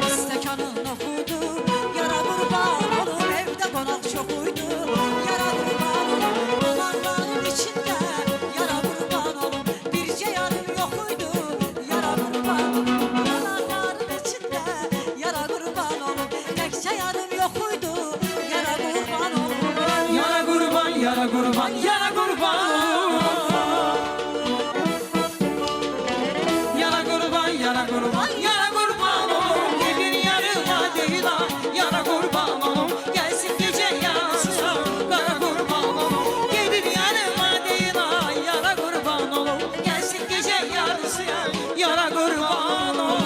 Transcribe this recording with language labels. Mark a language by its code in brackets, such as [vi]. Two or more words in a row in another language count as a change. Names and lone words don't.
[az] İstəkanın oxudu yara qurban olum Evdə qonaq çox uydu yara qurban olum Alanların içində yara qurban olum Bircə yarım yox uydu yara qurban olum Alanların içində yara qurban olum Təkcə yarım yox uydu yara qurban olum [tr] Yara kurban, yara kurban, yara kurban Yara kurban, yara kurban, yara kurban Gelir yarıma değil ha, yara kurban Gelsin gece yansısa, kara kurban Gelir yarıma değil ha, yara kurban Gelsin gece yansıya, yara kurban